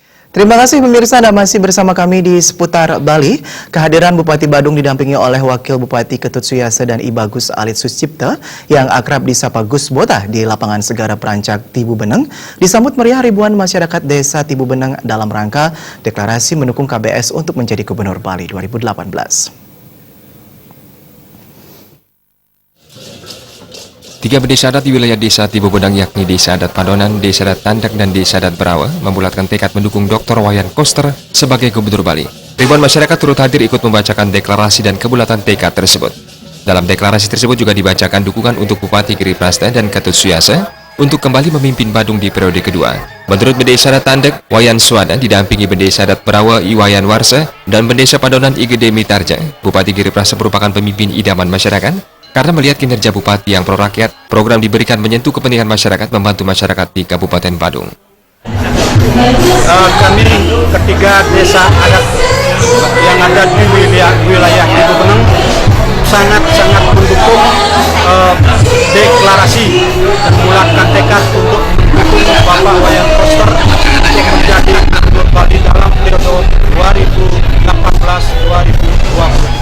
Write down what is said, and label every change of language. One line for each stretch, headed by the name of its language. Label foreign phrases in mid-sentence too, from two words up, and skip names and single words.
Indonesian: Terima kasih pemirsa, Anda masih bersama kami di Seputar Bali. Kehadiran Bupati Badung didampingi oleh Wakil Bupati Ketut Suyase dan I Bagus Alit Suscipta yang akrab disapa Gus Bota di lapangan Segara Perancak Tibu Beneng disambut meriah ribuan masyarakat desa Tibu Beneng dalam rangka deklarasi mendukung KBS untuk menjadi Gubernur Bali 2018. Tiga desa adat di wilayah desa Tibu Beneng yakni Desa Adat Padonan, Desa Adat Tandak, dan Desa Adat Berawa membulatkan tekad mendukung Dr. Wayan Koster sebagai Gubernur Bali. Ribuan masyarakat turut hadir ikut membacakan deklarasi dan kebulatan tekad tersebut. Dalam deklarasi tersebut juga dibacakan dukungan untuk Bupati Giri Prasta dan Ketut Suyase untuk kembali memimpin Badung di periode kedua. Menurut Bendesa Adat Tandak, Wayan Suada didampingi Bendesa Adat Berawa Iwayan Warsa dan Bendesa Padonan Igede Mitarja. Bupati Giri Prasta merupakan pemimpin idaman masyarakat. Karena melihat kinerja Bupati yang pro-rakyat, program diberikan menyentuh kepentingan masyarakat membantu masyarakat di Kabupaten Badung. Kami ketiga desa adat yang ada di wilayah Tibu Beneng sangat-sangat mendukung deklarasi dan membulatkan tekad untuk mendukung Bapak Wayan Koster untuk menjadi Gubernur Bali dalam periode 2018-2023.